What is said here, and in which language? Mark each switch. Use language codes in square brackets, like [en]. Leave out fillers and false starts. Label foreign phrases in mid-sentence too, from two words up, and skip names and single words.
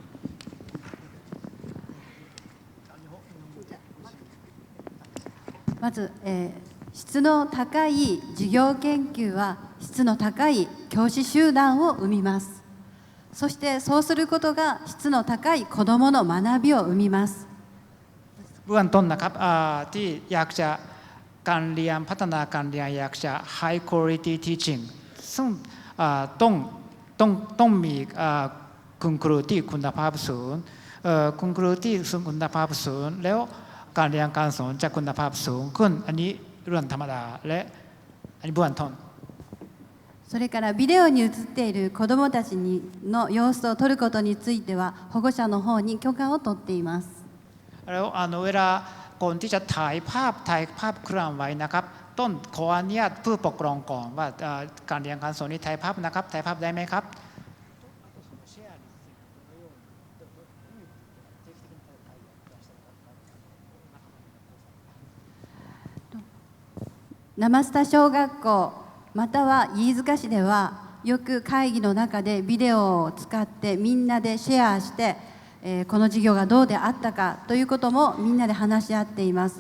[ja] まず、質の高い授業研究は質の高い教師集団を生みます。そしてそうすることが質の高い子どもの学びを生みます。 [th] เบื้องต้นนะครับที่อยากจะการเรียนพัฒนาการเรียนอยากจะ [en] high quality teaching [th] ซึ่งต้องมีคุณครูที่คุณภาพสูงคุณครูที่คุณภาพสูงแล้วการเรียนการสอนจะคุณภาพสูงขึ้นอันนี้เรื่องธรรมดาและอันนี้เบื้องต้น [ja] それからビデオに映っている子どもたちの様子を撮ることについては保護者の方に許可を取っています。 [th] แล้วเวลาก่อนที่จะถ่ายภาพเคลื่อนไหวนะครับต้นขออนุญาตผู้ปกครองก่อนว่าการเรียนการสอนนี้ถ่ายภาพนะครับถ่ายภาพได้ไหมครับ [ja] 生スタ小学校または飯塚市ではよく会議の中でビデオを使ってみんなでシェアして、この授業がどうであったかということもみんなで話し合っています。